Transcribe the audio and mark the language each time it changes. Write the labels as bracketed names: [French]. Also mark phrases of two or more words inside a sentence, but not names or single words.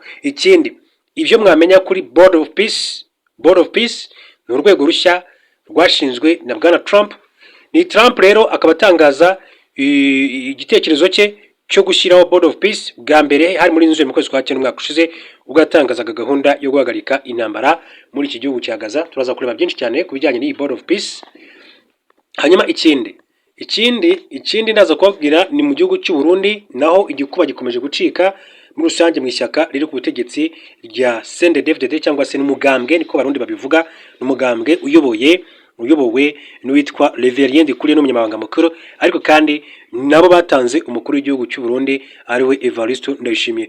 [Kinyarwanda] Ikindi ibyo mwamenya kuri Board of Peace ni urwego rushya rwashinzwe na Bwana Trump. Ni Trump rero akaba atangaza igitekerezo cye cyo gushyiraho Board of Peace bwa mbere hari muri nzu mu kwezi kwa 9 umwaka ushize, ubwo yatangazaga gahunda yo guhagarika intambara muri iki gihugu cya Gaza. Turaza kureba byinshi cyane ku bijyanye n'iyi Board of Peace. Hanyuma ikindi ndaza kubabwira ni mu gihugu cy'u Burundi naho igikuba gikomeje gucika muri rusange mu ishyaka riri ku butegetsi rya CNDD-FDD cyangwa se n'umugambwe niko barundi babivuga. N'umugambwe uyobowe n'uwitwa Reverien Ndikuriye n'umunyamabanga mukuru, ariko kandi nabo batanze umukuru w'igihugu cy'u Burundi ariwe Evariste Ndayishimiye.